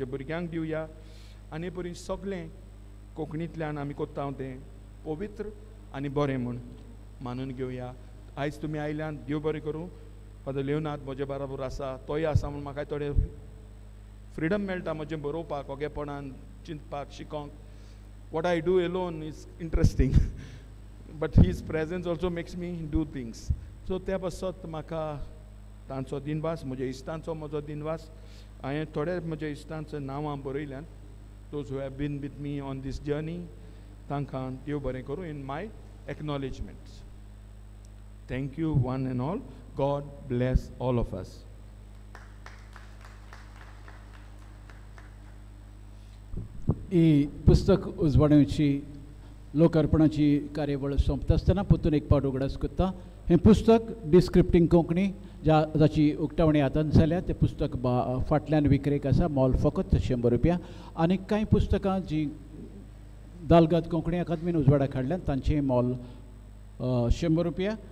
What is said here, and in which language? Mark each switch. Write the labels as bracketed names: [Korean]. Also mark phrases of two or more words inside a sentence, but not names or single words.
[Konkani] भुरग्यांक दिवया आनी बरी सगळें कोंकणींतल्यान आमी कोत्ता तें पवित्र आनी बरें म्हूण मानून घेवया आयज तुमी आयल्यान देव बरें करूं फादर लेवनाथ म्हजे बरोबर आसा तोय आसा म्हूण म्हाका थोडें फ्रिडम मेळटा म्हजें बरोवपाक ओगेपणान चिंतपाक शिकोंक [English] what I do alone is interesting but his presence also makes me do things [Konkani] सो त्या बसत म्हाका तांचो दिनवास म्हज्या इश्टांचो म्हजो दिनवास हांवें थोडे म्हज्या इश्टांचें नांवां बरयल्यान [English] those who have been with me on this journey [Konkani] तांकां देव बरें करूं [English] in my acknowledgements Thank you one and all. God bless all of us. [Konkani] ही पुस्तक उजवाडीची लोकार्पणाची कार्यावळ सोंपता आसतना परतून एक पावट उगडास करता हें पुस्तक डिस्क्रिप्टींग कोंकणी जाची उक्तावणी हातांत जाल्या तें पुस्तक फाटल्यान विक्रेक आसा मोल फकत 100 रुपया आनी कांय पुस्तकां जी दालगाद कोंकणी अकादमीन उजवाडाक हाडल्यात तांचें मोल 100 रुपया